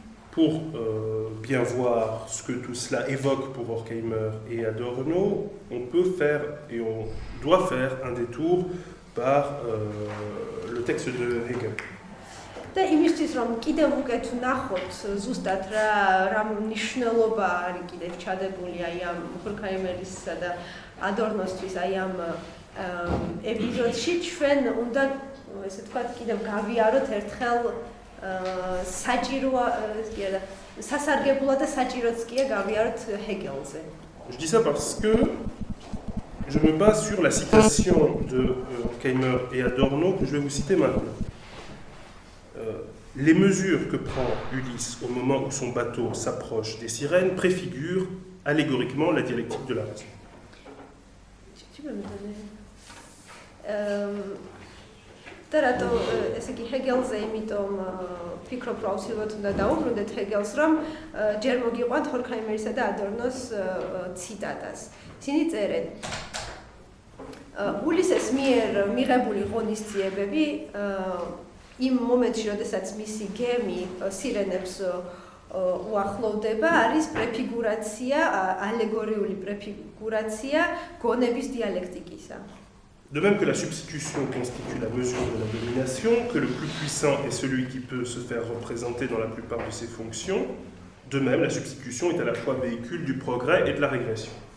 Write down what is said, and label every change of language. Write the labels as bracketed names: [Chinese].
[French] Pour bien voir ce que tout cela évoque pour Horkheimer et Adorno, on peut faire et on doit faire un détour par le texte de Hegel. [Georgian] და იმისთვის რომ კიდევ უკეთ ვნახოთ ზუსტად რა მნიშვნელობა არის კიდევ ჩადებული აი ამ ჰორქაიმერისა და ადორნოსთვის აი ამ ეპიზოდში ჩვენ უნდა ესე ვთქვათ კიდევ გავიაროთ ერთხელ საჭიროა სასარგებლოა და საჭიროც კია გავიაროთ ჰეგელზე. [French] Je dis ça parce que je me base sur la citation de Horkheimer et Adorno que je vais vous citer maintenant. Les mesures que prend Ulysse au moment où son bateau s'approche des sirènes préfigurent allégoriquement la dialectique de la raison. Tu peux me donner [Georgian] და რატო ესე იგი ჰეგელზე იმიტომ ფიქრობ რომ აუცილებლად უნდა დაუბრუნდეთ ჰეგელს რომ ჯერ მოგიყვანთ ჰორქაიმერისა და ადორნოს ციტატას. ისინი წერენ ულისეს მიერ მიღებული ღონისძიებები იმ მომენტში, როდესაც მისი გემი სირენებს უახლოვდება, არის პრეფიგურაცია, ალეგორიული პრეფიგურაცია გონების დიალექტიკისა. [French] De même que la substitution constitue la mesure de la domination, que le plus puissant est celui qui peut se faire représenter dans la plupart de ses fonctions, de même la substitution est à la fois véhicule du progrès et de la régression.